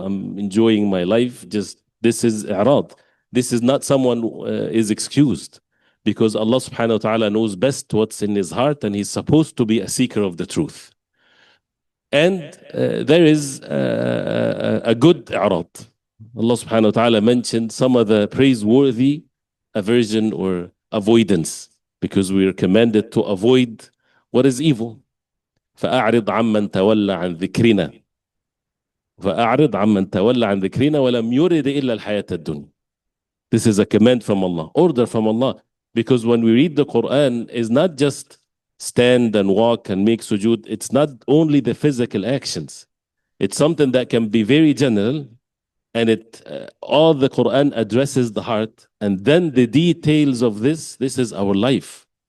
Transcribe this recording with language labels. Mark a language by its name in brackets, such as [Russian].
[English] I'm enjoying my life. Just this is i'rad. This is not someone is excused, because Allah subhanahu wa ta'ala knows best what's in his heart, and he's supposed to be a seeker of the truth. And there is a good i'rad. Allah subhanahu wa ta'ala mentioned some of the praiseworthy aversion or avoidance, because we are commanded to avoid what is evil. [Arabic] فأعرض عمن تولى عن ذكرنا فأعرض عمن تولى عن ذكرنا ولم يرد إلا الحياة الدنيا. [English] This is a command from Allah, order from Allah, because when we read the Quran, it's not just stand and walk and make sujood. It's not only the physical actions. It's something that can be very general, and all the Quran addresses the heart, and then the details of this is our life.